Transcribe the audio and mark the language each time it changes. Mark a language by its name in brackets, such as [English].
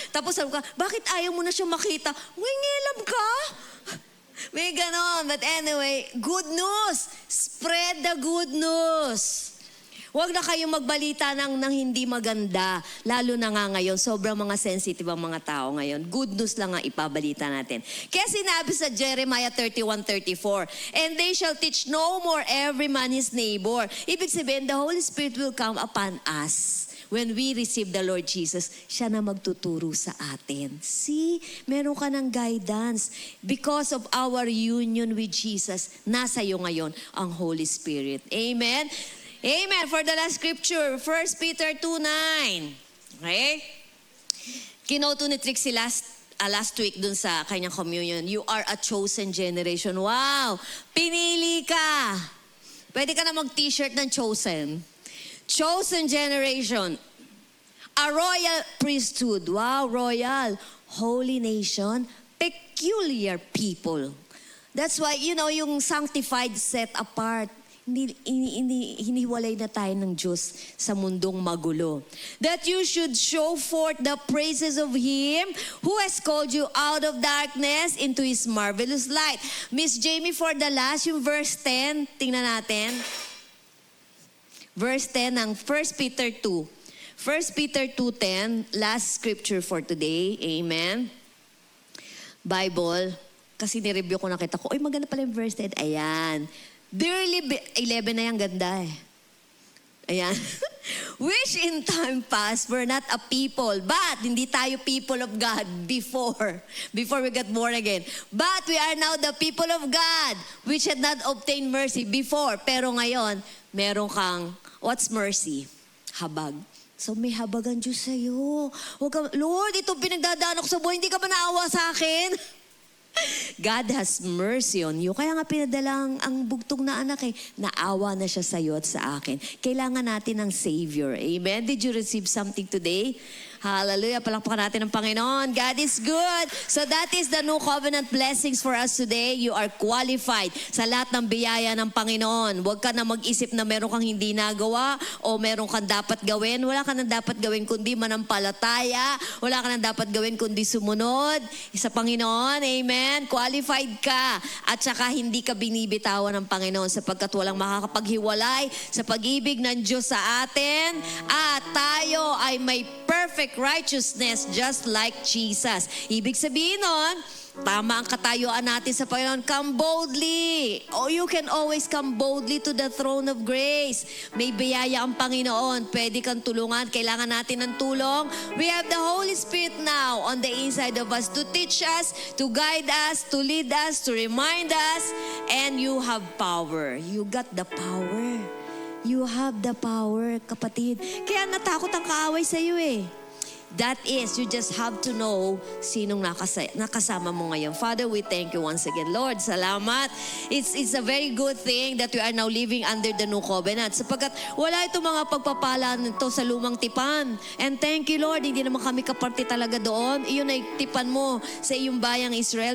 [Filipino] Tapos sabi ka, bakit ayaw mo na siya makita? Ngilam ka? May ganon. [English] But anyway, good news. Spread the good news. [Filipino] Huwag na kayong magbalita ng hindi maganda. Lalo na nga ngayon, sobrang mga sensitive ang mga tao ngayon. Good news lang ang ipabalita natin. Kaya sinabi sa Jeremiah [English] 31:34, and they shall teach no more every man his neighbor. [Filipino] Ibig sabihin, [English] the Holy Spirit will come upon us. When we receive the Lord Jesus, [Filipino] siya na magtuturo sa atin. [English] See, [Filipino] meron ka ng guidance. [English] Because of our union with Jesus, [Filipino] nasa iyo ngayon ang [English] Holy Spirit. Amen? Amen. For the last scripture, 1 Peter 2:9. Okay? [Filipino] Kinoto ni Trixie last week dun sa kanyang communion. [English] You are a chosen generation. [Filipino] Wow! Pinili ka. Pwede ka na mag-t-shirt ng chosen. [English] Chosen generation. A royal priesthood. Wow, royal. Holy nation. Peculiar people. That's why, yung sanctified, set apart. [Filipino] Hiniwalay na tayo ng Diyos sa mundong magulo. [English] That you should show forth the praises of Him who has called you out of darkness into His marvelous light. Miss Jamie, for the last, [Filipino] yung [English] verse 10, [Filipino] tingnan natin. [English] Verse 10 ng 1 Peter 2. 1 Peter 2:10, last scripture for today. [Filipino] Amen. Bible. Kasi nireview ko, nakita ko, maganda pala yung verse 10. Ayan. Dearly, 11 na yan, ganda eh. Ayan. [English] Which in time past were not a people, but [Filipino] hindi tayo [English] people of God before we got born again. But we are now the people of God, which had not obtained mercy before. [Filipino] Pero ngayon, meron kang, [English] what's mercy? [Filipino] Habag. So may habag ang Diyos sa'yo. Lord, ito pinagdadaan ako sa buhay, hindi ka ba naawa sa akin? [English] God has mercy on you. [Filipino] Kaya nga pinadala ang bugtong na anak naawa na siya sa iyo at sa akin. Kailangan natin ng Savior. Amen? [English] Did you receive something today? Hallelujah. [Filipino] Palakpakan natin ang Panginoon. [English] God is good. So that is the new covenant blessings for us today. You are qualified [Filipino] sa lahat ng biyaya ng Panginoon. Huwag ka na mag-isip na meron kang hindi nagawa o meron kang dapat gawin. Wala ka na dapat gawin kundi manampalataya. Wala ka na dapat gawin kundi sumunod sa Panginoon. Amen? Qualified ka. At saka hindi ka binibitawan ng Panginoon sapagkat walang makakapaghiwalay sa pag-ibig ng Diyos sa atin. At tayo ay may [English] perfect righteousness just like Jesus. [Filipino] Ibig sabihin nun, tama ang katayuan natin sa Panginoon. [English] Come boldly. You can always come boldly to the throne of grace. [Filipino] May biyaya ang Panginoon. Pwede kang tulungan. Kailangan natin ng tulong. [English] We have the Holy Spirit now on the inside of us to teach us, to guide us, to lead us, to remind us. And you have power. You got the power. You have the power, kapatid. [Filipino] Kaya natakot ang kaaway sa iyo eh. [English] That is, you just have to know [Filipino] sinong nakasama mo ngayon. [English] Father, we thank you once again. [Filipino] Lord, salamat. [English] It's a very good thing that we are now living under the new covenant. [Filipino] Sapagkat wala itong mga pagpapala nito sa lumang tipan. [English] And thank you, Lord, [Filipino] hindi naman kami kaparte talaga doon. Iyon ay tipan mo sa iyong bayang Israel.